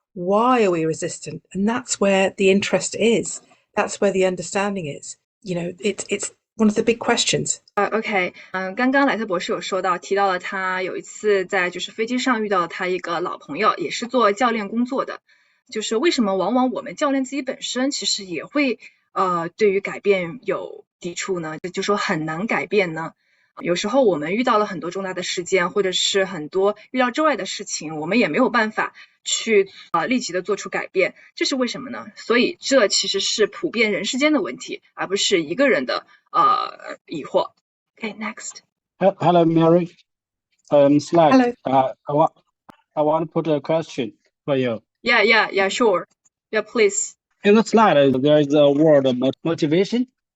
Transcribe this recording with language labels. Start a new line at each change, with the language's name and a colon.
English: Why are we resistant? And that's where the interest is. That's where the understanding is. It's one of the big questions.
Chinese: OK，刚刚莱特博士有提到了他有一次在飞机上遇到了他一个老朋友，也是做教练工作的，为什么往往我们教练自己本身其实也会对于改变有抵触呢？说很难改变呢？有时候我们遇到了很多重大的事件，或者是很多预料之外的事情，我们也没有办法去立即的做出改变，这是为什么呢？所以这其实是普遍人世间的问题，而不是一个人的疑惑。
English: Okay, next. Hello, Mary. Slide. Hello. I want to put a question for you. Yeah, sure. Yeah, please. In the slide, there is a word motivation.